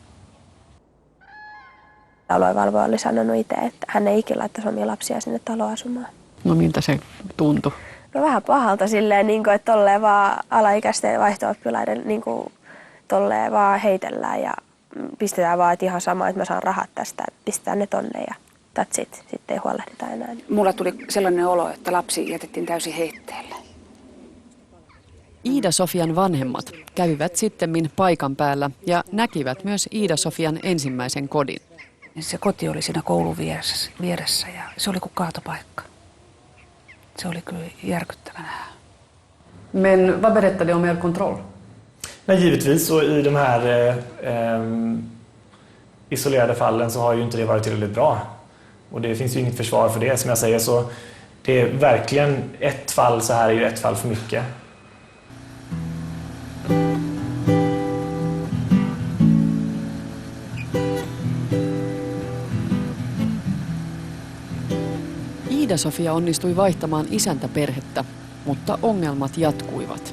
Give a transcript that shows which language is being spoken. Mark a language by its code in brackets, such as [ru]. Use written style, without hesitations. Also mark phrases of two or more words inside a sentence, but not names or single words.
[fi] Aluevalvoja oli sanonut itse, että hän ei ikinä laittaisi omia lapsia sinne taloon asumaan. No miltä se tuntui? No vähän pahalta silleen, niin kuin, että tolleen vaan alaikäisten vaihto-oppilaiden niin kuin, tolleen vaan heitellään ja pistetään vaan, että ihan sama, että mä saan rahat tästä, pistetään ne tonne ja [en] that's it. [fi] Sitten ei huolehdita enää. Mulla tuli sellainen olo, että lapsi jätettiin täysin heitteelle. Iida-Sofian vanhemmat kävivät sittemmin paikan päällä ja näkivät myös Iida-Sofian ensimmäisen kodin. Se koti oli siinä koulun vieressä ja se oli kuin kaatopaikka. Se oli kyllä järkyttävänä. [sv] Men vad berättade om er kontroll? Men givetvis så i de här isolerade fallen så har ju inte det varit tillräckligt bra. Och det finns ju inget försvar för det. Som jag säger så det är verkligen ett fall så här är ju ett fall för mycket. [fi] Iida-Sofia onnistui vaihtamaan isäntäperhettä, mutta ongelmat jatkuivat.